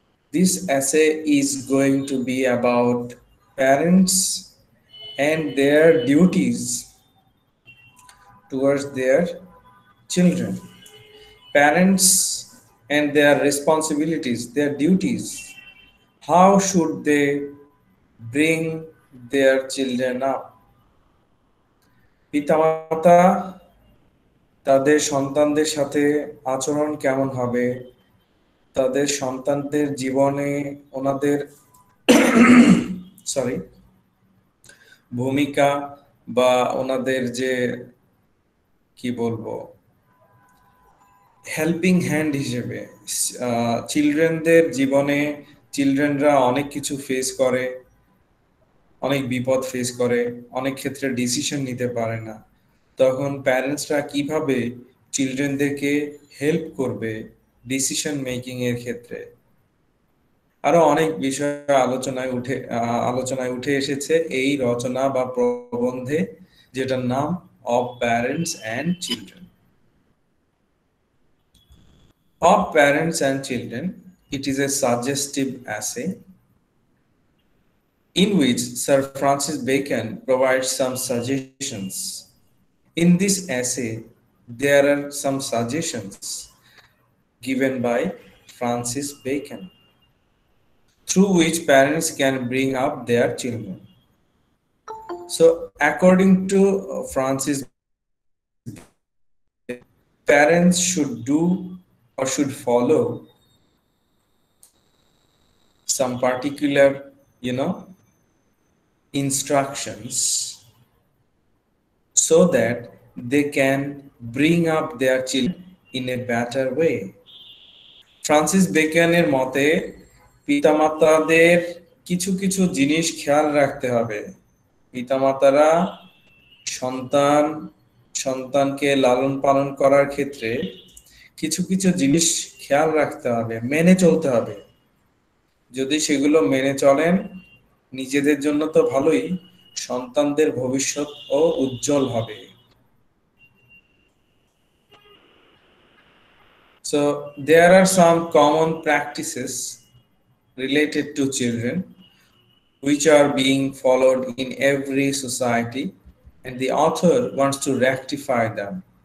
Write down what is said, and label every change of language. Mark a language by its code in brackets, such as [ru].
[en] This essay is going to be about parents and their duties towards their children. Parents and their responsibilities, their duties. How should they bring their children up? [bn] পিতামাতা তাদের সন্তানদের সাথে আচরণ কেমন হবে, তাদের সন্তানদের জীবনে ওনাদের সরি ভূমিকা বা ওনাদের যে কি বলবো হেল্পিং হ্যান্ড হিসেবে চিলড্রেনদের জীবনে চিলড্রেনরা অনেক কিছু ফেস করে, অনেক বিপদ ফেস করে, অনেক ক্ষেত্রে ডিসিশন নিতে পারে না। তখন প্যারেন্টসরা কিভাবে চিলড্রেনদেরকে হেল্প করবে ডিসিশন মেকিং এর ক্ষেত্রে। আরো অনেক বিষয় আলোচনায় উঠে এসেছে এই রচনা বা প্রবন্ধে, যেটার নাম of parents and children. [en] Of Parents and Children, it is a suggestive essay in which Sir Francis Bacon provides some suggestions. In this essay, there are some suggestions given by Francis Bacon through which parents can bring up their children. So, according to Francis Bacon, parents should do or should follow some particular, instructions so that they can bring up their children in a better way. [bn] Francis বেকনের মতে পিতামাতাদের কিছু কিছু জিনিস খেয়াল রাখতে হবে। পিতামাতারা সন্তান সন্তানকে লালন পালন করার ক্ষেত্রে কিছু কিছু জিনিস খেয়াল রাখতে হবে, মেনে চলতে হবে। যদি সেগুলো মেনে চলেন নিজেদের জন্য তো ভালোই, সন্তানদের ভবিষ্যৎও উজ্জ্বল হবে। [en] So there are some common practices related to children which are being followed in every society, and the author wants to rectify them.